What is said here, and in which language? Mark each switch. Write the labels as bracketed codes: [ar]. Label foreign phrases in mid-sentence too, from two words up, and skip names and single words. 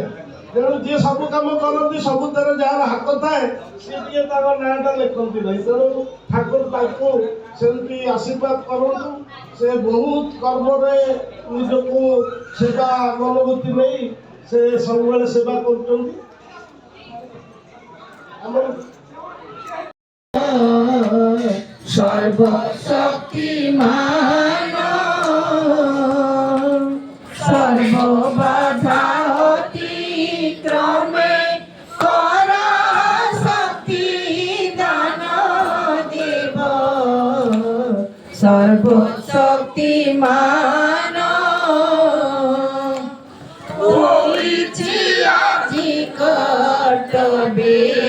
[or] ତେଣୁ ଯିଏ ସବୁ କାମ କରନ୍ତି, ସବୁଥିରେ ଯାହାର ହାତ ଥାଏ, ସିଏ ଟିକେ ତାଙ୍କ ନାଁଟା ଲେଖନ୍ତି ନାହିଁ। ତେଣୁ ଠାକୁର ତାଙ୍କୁ ସେମିତି ଆଶୀର୍ବାଦ କରନ୍ତୁ। ସେ ବହୁତ କର୍ମରେ ନିଜକୁ ସେବା ମନୋବୃତ୍ତି ନେଇ ସେ ସବୁବେଳେ ସେବା କରୁଛନ୍ତି। ଆମର [bn] সর্বশক্তিমান সর্ববাধা অতিক্রমে কর শক্তি দান দেব সর্বশক্তিমান হইছি আজি কর্তব্যে